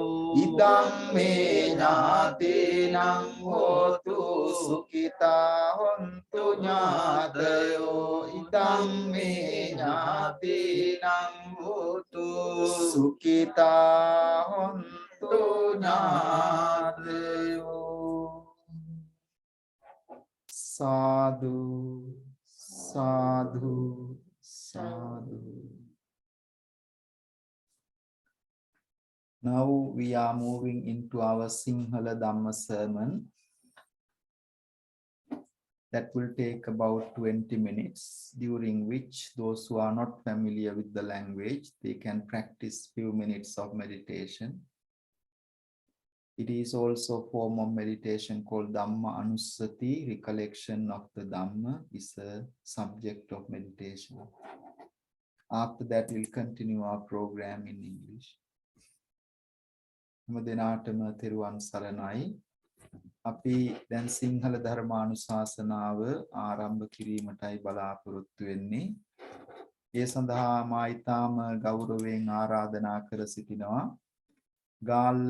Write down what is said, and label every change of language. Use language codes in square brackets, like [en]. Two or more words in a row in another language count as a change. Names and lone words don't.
[pi] idang me nyatinang hotu sukita hontu nyatayo idang me nyatinang hotu sukita hontu nyatayo sadhu sadhu sadhu. [en] Now we are moving into our Singhala Dhamma sermon. That will take about 20 minutes, during which those who are not familiar with the language, they can practice few minutes of meditation. It is also a form of meditation called [pi] Dhamma Anusati, [en] recollection of the Dhamma is a subject of meditation. After that, we'll continue our program in English. [si] හැමදෙනාටම තෙරුවන් සරණයි. අපි දැන් සිංහල ධර්මානුශාසනාව ආරම්භ කිරීමටයි බලාපොරොත්තු වෙන්නේ. ඒ සඳහා මා ඊටාම ගෞරවයෙන් ආරාධනා කර සිටිනවා ගාල්ල